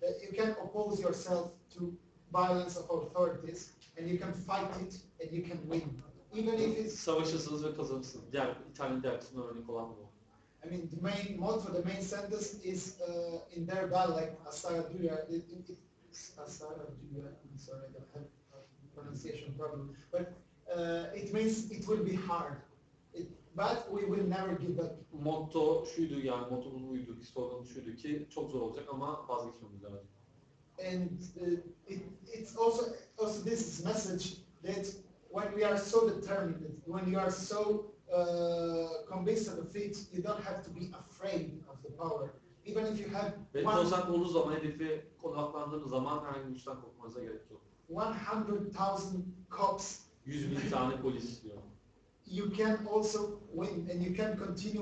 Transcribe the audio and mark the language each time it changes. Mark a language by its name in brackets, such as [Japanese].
[English] That you can oppose yourself to violence of authorities, and you can fight it, and you can win, even if it's. [Turkish] Savaşırsınız ve kazanırsınız. Diğer İtalyan dergisine örnek olan bu. [English] I mean, the main motto, the main sentence is in their dialect, Asara Duya. Asara Duya. I'm sorry, I don't have a pronunciation problem, but it means it will be hard, but we will never give up. [Turkish] Motto şuydu yani, mottomuz buydu, slogan şuydu ki çok zor olacak ama vazgeçmemiz lazım. [English] And it's also this is message that when we are so determined, when you are so convinced of the defeat, you don't have to be afraid of the power. Even if you have [Turkish] Ve konsantre olduğunuz zaman, hedefi odaklandığınız zaman herhangi bir güçten korkmanıza gerek yok. [English] 100,000 cops, [Turkish] 100.000 tane polis diyor. [English] you can also win and you can continue.